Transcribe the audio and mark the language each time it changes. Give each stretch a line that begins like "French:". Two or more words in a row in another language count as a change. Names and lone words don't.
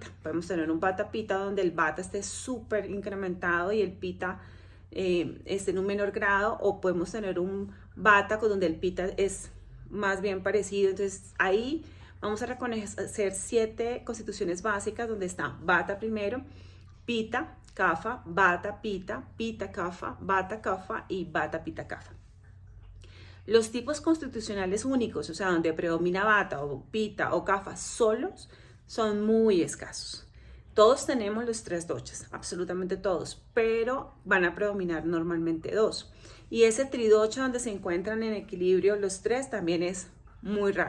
Spanish: Podemos tener un vata pitta donde el vata esté súper incrementado y el pitta esté en un menor grado, o podemos tener un vata donde el pitta es más bien parecido. Entonces ahí vamos a reconocer 7 constituciones básicas donde está vata primero, pitta, kapha, vata, pitta, pitta, kapha, vata, kapha y vata, pitta, kapha. Los tipos constitucionales únicos, o sea, donde predomina vata o pitta o kapha solos, son muy escasos. Todos tenemos los 3 doshas, absolutamente todos, pero van a predominar normalmente 2. Y ese tridosha donde se encuentran en equilibrio los 3 también es muy raro.